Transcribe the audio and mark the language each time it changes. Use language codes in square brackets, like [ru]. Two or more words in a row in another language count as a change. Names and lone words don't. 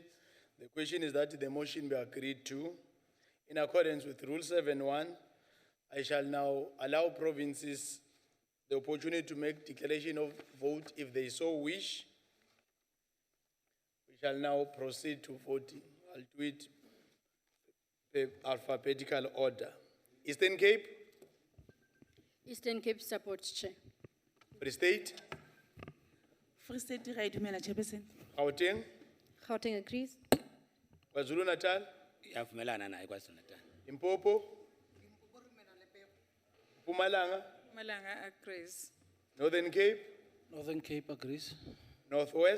[en] The question is that the motion be agreed to. In accordance with Rule 7.1, I shall now allow provinces the opportunity to make declaration of vote if they so wish. We shall now proceed to voting. I'll do it in alphabetical order. Eastern Cape, Eastern Cape supports, Chair. Free State, Free State, [st] ra e dumela, Chairperson. [en] Gauteng, Gauteng agrees. KwaZulu Natal, [zu] Yavumelana naye KwaZulu-Natal. [en] Limpopo, Mpumalanga, Malanga agrees. Northern Cape, Northern Cape agrees. Northwest,